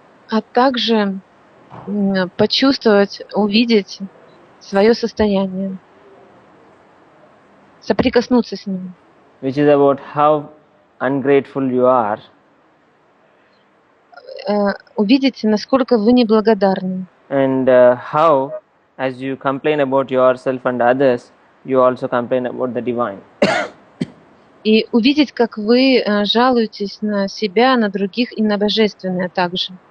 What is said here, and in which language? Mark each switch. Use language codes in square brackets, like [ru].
[ru] А также почувствовать, увидеть свое состояние, соприкоснуться с ним. [en] Which is about how ungrateful you are. [ru] Увидеть, насколько вы неблагодарны. [en] And how, as you complain about yourself and others, you also complain about the divine. [ru] И увидеть, как вы жалуетесь на себя, на других и на Божественное также.